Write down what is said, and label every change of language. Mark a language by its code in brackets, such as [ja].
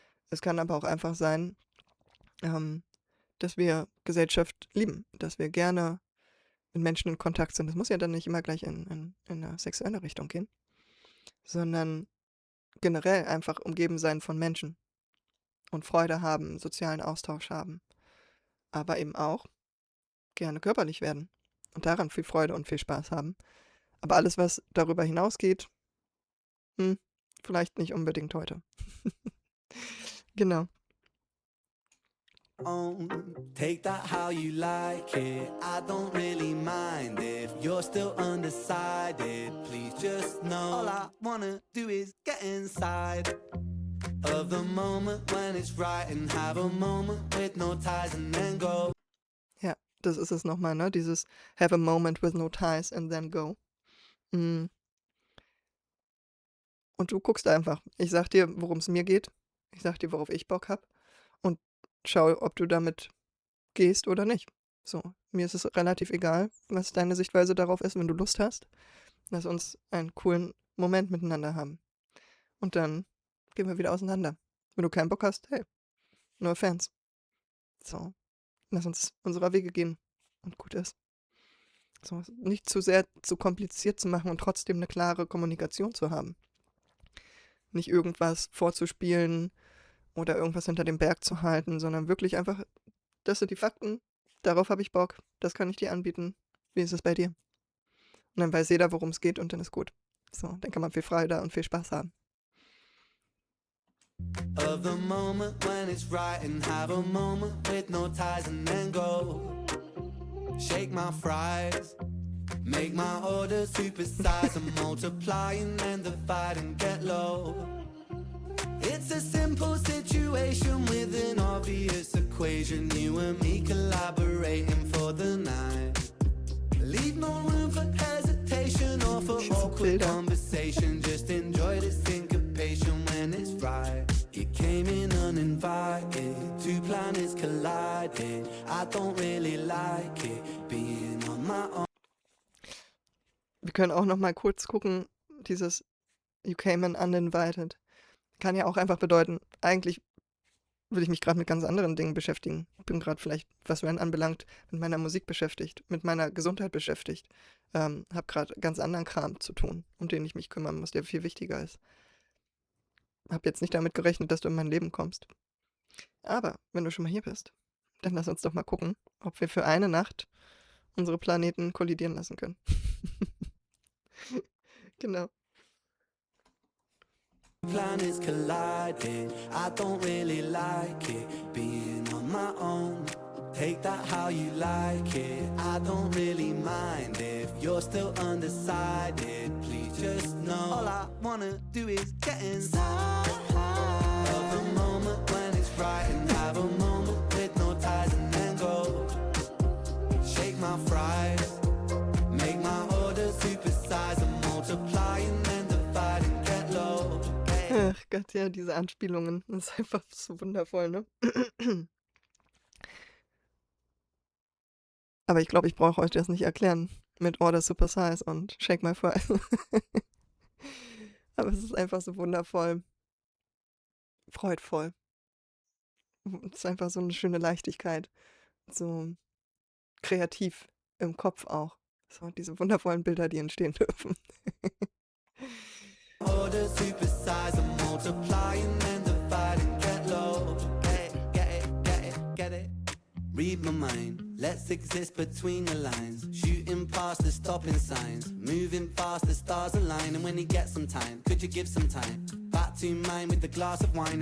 [de] Es kann aber auch einfach sein, ähm, dass wir Gesellschaft lieben, dass wir gerne mit Menschen in Kontakt sind. Das muss ja dann nicht immer gleich in 'ne sexuelle Richtung gehen, sondern generell einfach umgeben sein von Menschen und Freude haben, sozialen Austausch haben, aber eben auch gerne körperlich werden und daran viel Freude und viel Spaß haben. Aber alles, was darüber hinausgeht, hm, vielleicht nicht unbedingt heute. Genau. [en] own. Take that how you like it, I don't really mind if you're still undecided. Please just know all I wanna do is get inside of the moment when it's right and have a moment with no ties and then go. [de] Ja, das ist es noch mal, ne? Dieses [en] „have a moment with no ties and then go." [de] Hm, und du guckst einfach. Ich sage dir, worum es mir geht. Ich sage dir, worauf ich Bock habe und schau, ob du damit gehst oder nicht. So, mir ist es relativ egal, was deine Sichtweise darauf ist. Wenn du Lust hast, lass uns einen coolen Moment miteinander haben. Und dann gehen wir wieder auseinander. Wenn du keinen Bock hast, hey, [en] no offense. [de] So, lass uns unserer Wege gehen und gut ist. So, nicht zu sehr zu kompliziert zu machen und trotzdem eine klare Kommunikation zu haben. Nicht irgendwas vorzuspielen oder irgendwas hinter dem Berg zu halten, sondern wirklich einfach: „Das sind die Fakten, darauf habe ich Bock, das kann ich dir anbieten. Wie ist es bei dir?“ Und dann weiß jeder, worum es geht und dann ist gut. So, dann kann man viel Freude und viel Spaß haben. [en] Of the moment when it's right and have a moment with no ties and then go. Shake my fries, make my orders supersize and multiply and then divide and get low. It's a simple situation with an obvious equation. You and me collaborating for the night. Leave no room for hesitation or for awkward [de] Bilder. [en] conversation. Just enjoy the syncopation when it's right. You came in uninvited, two planets collided. I don't really like it, being on my own. [de] Wir können auch noch mal kurz gucken, dieses [en] „You came in uninvited“ [de] kann ja auch einfach bedeuten, eigentlich will ich mich gerade mit ganz anderen Dingen beschäftigen. Bin gerade vielleicht, was Ren anbelangt, mit meiner Musik beschäftigt, mit meiner Gesundheit beschäftigt. Habe gerade ganz anderen Kram zu tun, um den ich mich kümmern muss, der viel wichtiger ist. Habe jetzt nicht damit gerechnet, dass du in mein Leben kommst. Aber wenn du schon mal hier bist, dann lass uns doch mal gucken, ob wir für eine Nacht unsere Planeten kollidieren lassen können. Genau. [en] Planets colliding, I don't really like it, being on my own. Take that how you like it, I don't really mind if you're still undecided. Please just know all I wanna do is get inside of the moment when it's right and have a moment with no ties and then go. Shake my fries, make my orders supersize and multiply and then divide and get low. [de] Ach Gott, ja, diese Anspielungen, das ist einfach so wundervoll, ne? Aber ich glaube, ich brauche euch das nicht erklären mit [en] Order Super Size [de] und [en] Shake My Fries. [de] Aber es ist einfach so wundervoll freudvoll. Es ist einfach so eine schöne Leichtigkeit, so kreativ im Kopf auch. So diese wundervollen Bilder, die entstehen dürfen. [en] Order supersize and multiply and then divide and get low. Get it, get it, get it. Read my mind, let's exist between the lines. Shooting past the stopping signs, moving fast, the stars align. And when you get some time, could you give some time? Back to mine with a glass of wine.